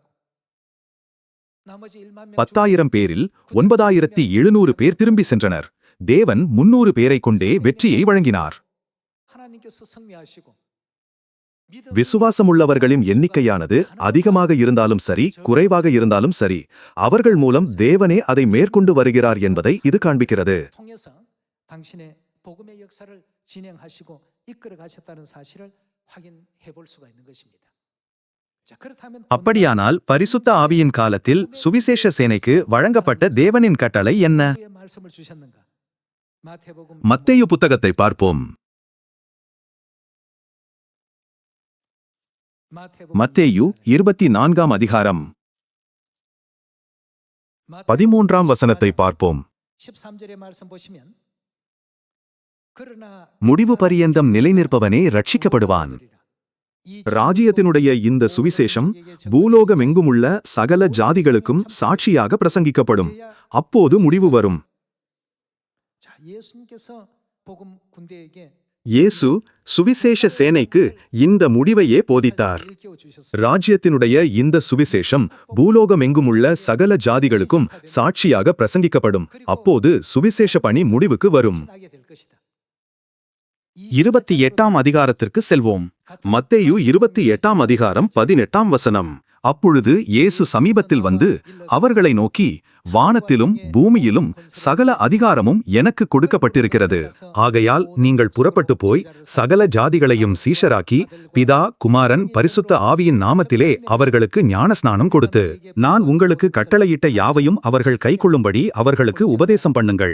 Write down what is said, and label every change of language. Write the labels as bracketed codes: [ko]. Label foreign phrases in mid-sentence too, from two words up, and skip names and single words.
[ta] 10,000 பேரில் 9,700 பேர் திரும்பி சென்றனர். தேவன் 300 பேரைக் கொண்டே வெற்றியை வழங்கினார். [ko] 하나님께서 승리하시고 [ta] விசுவாசமுள்ளவர்களின் எண்ணிக்கையானது அதிகமாக இருந்தாலும் சரி, குறைவாக இருந்தாலும் சரி, அவர்கள் மூலம் தேவனே அதை மேற்கொண்டு வருகிறார் என்பதை இது காண்பிக்கிறது. [ko] 통해서 당신의 복음의 역사를 진행하시고 이끌어 가셨다는 사실을 확인해 볼 수가 있는 것입니다. 자, 그렇다면 [ta] அப்படியானால் பரிசுத்த ஆவியின் காலத்தில் சுவிசேஷ சேனைக்கு வழங்கப்பட்ட தேவனின் கட்டளை என்ன? [ko] 오늘의 말씀을 주셨는가? 마태복음 [ta] மத்தேயு புத்தகத்தை பார்ப்போம். மத்தேயு 24ஆம் அதிகாரம் 13ஆம் வசனத்தை பார்ப்போம். [ko] 13절의 말씀 보시면 그러나 [ta] முடிவு பரியந்தம் நிலைநிற்பவனே ரட்சிக்கப்படுவான். ராஜ்யத்தினுடைய இந்த சுவிசேஷம் பூலோகமெங்குமுள்ள சகல ஜாதிகளுக்கும் சாட்சியாக பிரசங்கிக்கப்படும். அப்போது முடிவு வரும். [ko] 자, 예수님께서 복음 군대에게 [ta] இயேசு சுவிசேஷ சேனைக்கு இந்த முடிவையே போதித்தார். [ko] 일깨워 주셨습니다. [ta] ராஜ்யத்தினுடைய இந்த சுவிசேஷம் பூலோகமெங்குமுள்ள சகல ஜாதிகளுக்கும் சாட்சியாக பிரசங்கிக்கப்படும். அப்போது சுவிசேஷ பணி முடிவுக்கு வரும். [ko] 나게 될 것이다. [ta] 28ஆம் அதிகாரத்திற்கு செல்வோம். மத்தேயு 28ஆம் அதிகாரம் 18ஆம் வசனம். அப்பொழுது இயேசு சமீபத்தில் வந்து அவர்களை நோக்கி, வானத்திலும் பூமியிலும் சகல அதிகாரமும் எனக்கு கொடுக்கப்பட்டிருக்கிறது. ஆகையால் நீங்கள் புறப்பட்டு போய் சகல ஜாதிகளையும் சீஷராக்கி பிதா, குமாரன், பரிசுத்த ஆவியின் நாமத்திலே அவர்களுக்கு ஞானஸ்நானம் கொடுத்து, நான் உங்களுக்கு கட்டளையிட்ட யாவையும் அவர்கள் கைக்கொள்ளும்படி அவர்களுக்கு உபதேசம் பண்ணுங்கள்.